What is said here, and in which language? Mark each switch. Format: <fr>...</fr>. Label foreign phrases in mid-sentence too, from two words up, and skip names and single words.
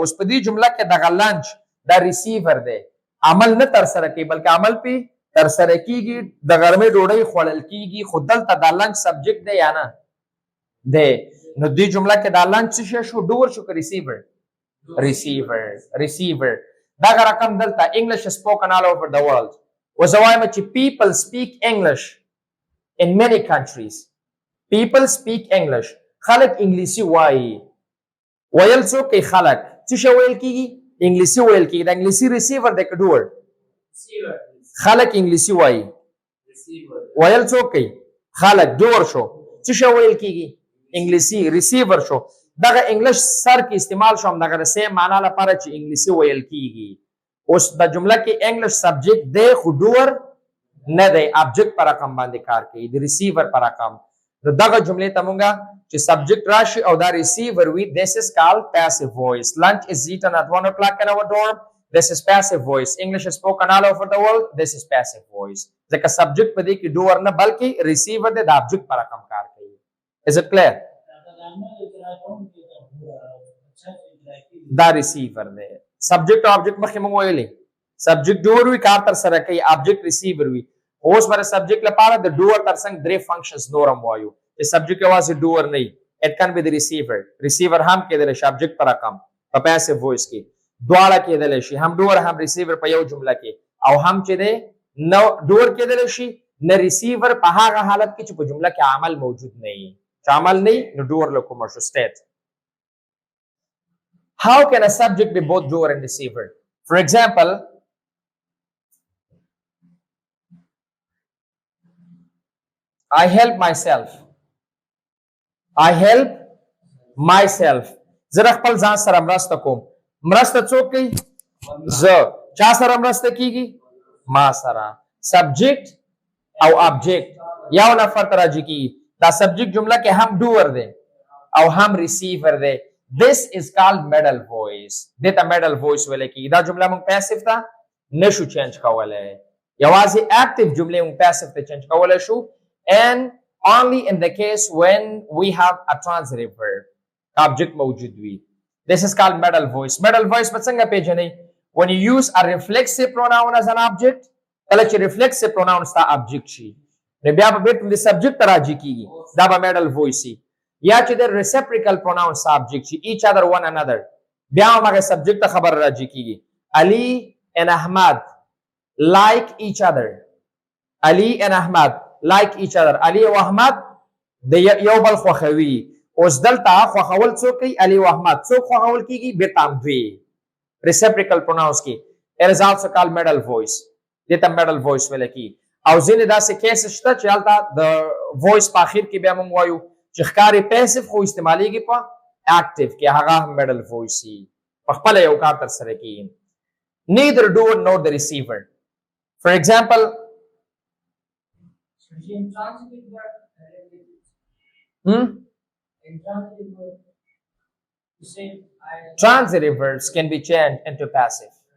<ps>اوس په دې جمله کې دغه لنچ دا ریسیور دی, عمل نه تر سره کوي بلکې عمل پې تر سره کیږي. د غرمې ډوډۍ خوړل کیږي, خو دلته دا</ps> <en>lunch subject</en> <ps>دی یا نه دی؟ نو دې جمله کې دا لنچ څه شو؟ ډور شو که ریسیور؟ ریسیور. دغه رقم دلته</ps> <en>English is spoken all over the world.</en> <ps>وزه وایم چې</ps> <en>people speak English in many countries. People speak English.</en> <ps>خلک انګلیسي وایي. ویل څوک کوي؟ خلک. څه شی ویل کیږي؟ انګلیسي ویل کیږي. د انګلیسي ریسیور دی که ډور؟ خلک انګلیسي وایي. ویل څوک کوي؟ خلک. ډور شو. څه شی ویل کیږي؟ انګلیسي. ریسیور شو. دغه انګلیش سر کې استعمال شو هم دغه د سیم معنا لپاره چې انګلیسي ویل کیږي. اوس د جمله کې</ps> <en>English subject</en> <ps>دی خو ډور نه دی, object پر رقم باندې کار کوي, د ریسیور پر رقم. نو دغه جملې ته مونږه چې سبجیکټ راشي او دا ریسیور وي,</ps> <en>this is called passive voice. Lunch is eaten at 1 o'clock in our dorm. This is passive voice. English is spoken all over the world. This is passive voice.</en> <ps>ځکه سبجیکټ په دې کې ډور نه بلکې ریسیور دی, د object پر رقم کار کوي.</ps> <en>Is it clear?</en> <ps>دا ریسیور دی. سبجیکټ او object مخکې مونږ ویلي, سبجیکټ ډور وي, کار تر سره کوي, object ریسیور وي. اوس بر سبجیکټ لپاره د ډور ترڅنګ درې فنکشنز نورم وایو. چې سبجیکټ یوازې ډور نه وي,</ps> <en>it can be the receiver.</en> <ps>ریسیور هم کېدلی شي object پر رقم په</ps> <en>passive voice</en> <ps>کې, دواړه کېدلی شي, هم ډور هم ریسیور په یو جمله کې, او هم چې دی نو ډور کېدلی شي نه ریسیور په هغه حالت کې چې په جمله کې عمل موجود نه وي. چې عمل نه وي نو ډور له کومه شو state.</ps> <en>How can a subject be both doer and receiver? For example, I help myself. I help myself.</en> <ps>زه خپل ځان سره مرسته کوم. مرسته څوک کوي؟ زه. چا سره مرسته کیږي؟ ما سره. سبجیکٹ او آبجیکٹ یو نفر ته راځي کیږي. دا سبجیکٹ جمله کې هم ډوور دی او هم ریسیور دی.</ps> <en>This is called middle voice.</en> <ps>دته</ps> <en>middle voice</en> <ps>ویل کیږي. دا جمله موږ پیسیو ته نشو چینج کولای. یوازې اکټیو جملې موږ پیسیو ته چینج کولای شو</ps> <en>and only in the case when we have a transitive verb.</en> <ps>Object موجود وي.</ps> <en>This is called middle voice. Middle voice</en> <ps>په څنګه پیژنئ؟</ps> <en>When you use a reflexive pronoun as an object,</en> <ps>کله چې</ps> <en>reflexive pronoun</en> <ps>ستا object شي نو بیا به بیرته د subject ته راځي کیږي. دا به</ps> <en>middle voice</en> <ps>شي. یا چې د</ps> <en>reciprocal pronoun</en> <ps>ستا object شي</ps> <en>each other one another</en> <ps>بیا هم هغه subject ته خبر راځي کیږي.</ps> <en>Ali and Ahmad like each other. Ali and Ahmad like each other.</en> <ps>Ali او احمد د یو بل خوښوي. اوس دلته خوښول څوک کوي؟ علي او احمد. څوک خوښول کیږي؟ بیرته هم دوی.</ps> <en>reciprocal pronouns کې it is also called middle voice.</en> <ps>دته</ps> <en>middle voice</en> <ps>ویل کیږي. او ځینې داسې کیس شته چې هلته د voice په اخر کې بیا موږ وایو چې ښکاري پیسیو خو استعمالیږي په active کې هغه هم middle voice وي. په خپله یو کار ترسره کیږي.</ps> <en>neither doer nor the receiver. For example, transitive verbs can be changed into passive.</en>